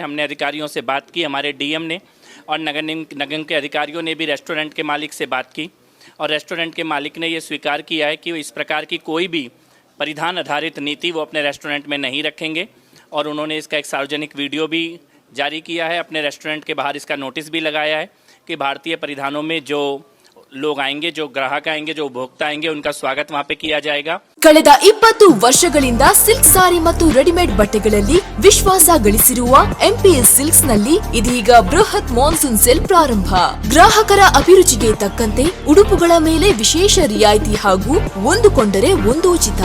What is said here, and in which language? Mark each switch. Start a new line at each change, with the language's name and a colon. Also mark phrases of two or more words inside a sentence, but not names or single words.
Hindi: हमने अधिकारियों से बात की, हमारे डीएम ने और नगर निगम के अधिकारियों ने भी रेस्टोरेंट के मालिक से बात की और रेस्टोरेंट के मालिक ने ये स्वीकार किया है कि इस प्रकार की कोई भी परिधान आधारित नीति वो अपने रेस्टोरेंट में नहीं रखेंगे और उन्होंने इसका एक सार्वजनिक वीडियो भी जारी किया है। अपने रेस्टोरेंट के बाहर इसका नोटिस भी लगाया है कि भारतीय परिधानों में जो लोग आएंगे, जो ग्राहक आएंगे, जो उपभोक्ता आएंगे, उनका स्वागत वहाँ पे किया जाएगा।
Kannada: ಕಳೆದ 20 ವರ್ಷಗಳಿಂದ ಸಿಲ್ಕ್ ಸಾರಿ ಮತ್ತು ರೆಡಿಮೇಡ್ ಬಟ್ಟೆಗಳಲ್ಲಿ ವಿಶ್ವಾಸ ಗಳಿಸಿರುವ ಎಂಪಿಎಸ್ ಸಿಲ್ಕ್ಸ್ ನಲ್ಲಿ ಇದೀಗ ಬೃಹತ್
English: monsoon sale
Kannada: ಪ್ರಾರಂಭ. ಗ್ರಾಹಕರ ಅಭಿರುಚಿಗೆ ತಕ್ಕಂತೆ ಉಡುಪುಗಳ ಮೇಲೆ ವಿಶೇಷ ರಿಯಾಯಿತಿ ಹಾಗೂ ಒಂದು ಕೊಂಡರೆ ಒಂದು ಉಚಿತ.